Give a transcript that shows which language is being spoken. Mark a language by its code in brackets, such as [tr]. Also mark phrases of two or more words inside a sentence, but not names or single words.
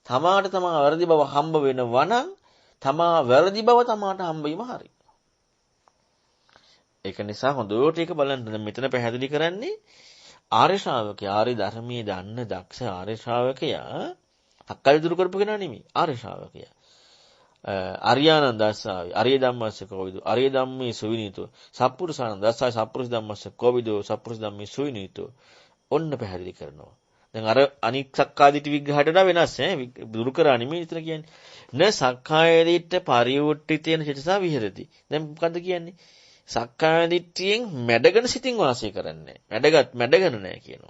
[si] තමාට තමා වැරදි බව හම්බ වෙනවා නම් තමා වැරදි බව තමාට හම්බ වීම හරි. ඒක නිසා හොඳට ඒක බලන්න මෙතන පැහැදිලි කරන්නේ ආර්ය ශ්‍රාවකයා ආර්ය ධර්මයේ දන්න දක්ෂ ආර්ය ශ්‍රාවකයා අක්කල් දුරු කරපු කෙනා නෙමෙයි ආර්ය ශ්‍රාවකයා. [pi] අරියානන්දස්සාවි අරිය ධම්මස්ස කෝවිදු අරිය ධම්මේ සුවිනීතෝ සප්පුරුසානන්දස්සාවි සප්පුරුස ධම්මස්ස කෝවිදු සප්පුරුස ධම්මේ සුවිනීතෝ [si] ඔන්න පැහැදිලි කරනවා. දැන් අර අනික් සක්කාදිට විග්‍රහයට වඩා වෙනස් ඈ දුරු කරා නෙමෙයි විතර කියන්නේ. [pi] න සක්කාය දිට්ඨ පරිවෘට්ඨිතේන චිතසා විහෙරති. [si] දැන් මොකද්ද කියන්නේ? සක්කාය දිට්ඨියෙන් මැඩගෙන සිතින් වාසය කරන්නේ. මැඩගෙන නැහැ කියනවා.